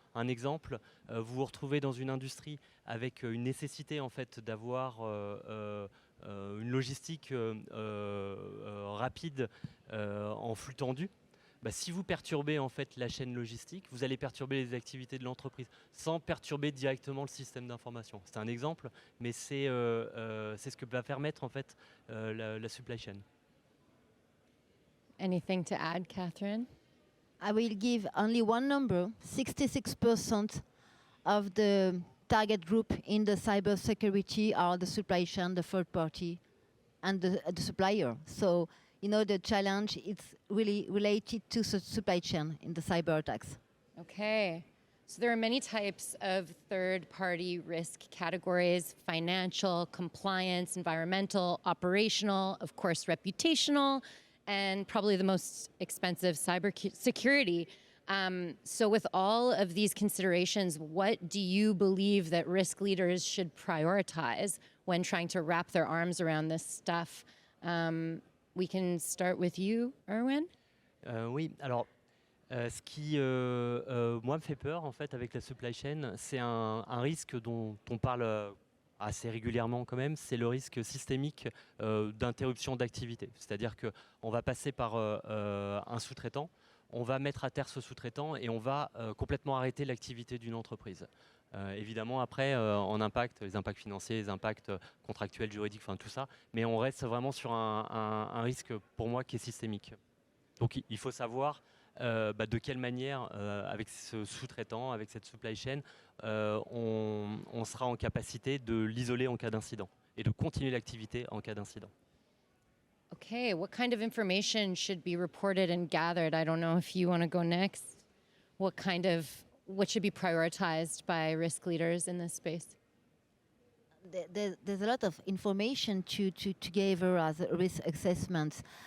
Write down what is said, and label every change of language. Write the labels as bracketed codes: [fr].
[fr] Un exemple, vous vous retrouvez dans une industrie avec une nécessité en fait d'avoir une logistique rapide en flux tendu. Bah, si vous perturbez en fait la chaîne logistique, vous allez perturber les activités de l'entreprise sans perturber directement le système d'information. C'est un exemple, mais c'est ce que va permettre en fait la supply chain. [en] Anything to add, Catherine? I will give only one number. 66% of the target group in the cybersecurity are the supply chain, the third party, and the supplier. So, you know, the challenge is really related to supply chain in the cyber attacks. Okay. So there are many types of third-party risk categories: financial, compliance, environmental, operational, of course, reputational, and probably the most expensive, cybersecurity. So with all of these considerations, what do you believe that risk leaders should prioritize when trying to wrap their arms around this stuff? We can start with you, Erwin. [fr] Oui, alors ce qui moi me fait peur en fait avec la supply chain, c'est un risque dont on parle assez régulièrement quand même, c'est le risque systémique d'interruption d'activité. C'est-à-dire qu'on va passer par un sous-traitant, on va mettre à terre ce sous-traitant et on va complètement arrêter l'activité d'une entreprise. Évidemment, après, en impact, les impacts financiers, les impacts contractuels, juridiques, enfin tout ça, mais on reste vraiment sur un risque, pour moi, qui est systémique. Donc il faut savoir de quelle manière, avec ce sous-traitant, avec cette supply chain, on sera en capacité de l'isoler en cas d'incident et de continuer l'activité en cas d'incident. [en] Okay, what kind of information should be reported and gathered? I don't know if you want to go next. What should be prioritized by risk leaders in this space? There's a lot of information to gather as a risk assessment.